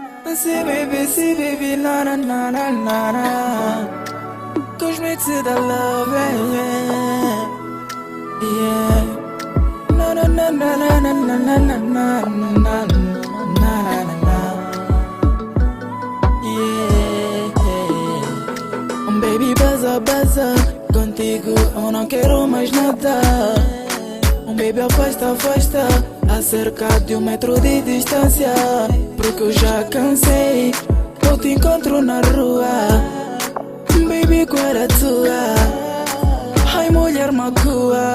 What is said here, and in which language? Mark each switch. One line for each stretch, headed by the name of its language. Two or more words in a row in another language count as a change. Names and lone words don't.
English: See baby, na na na na na na. Cause me to the love, yeah, yeah. Na na na na na na na na na na na na na. Yeah, baby, baza, baza.
Portuguese: Contigo eu não quero mais nada. Baby, afasta, afasta. A cerca de 1 metro de distância. Porque eu já cansei. Eu te encontro na rua. Baby, qual é a tua? Ai, mulher macua.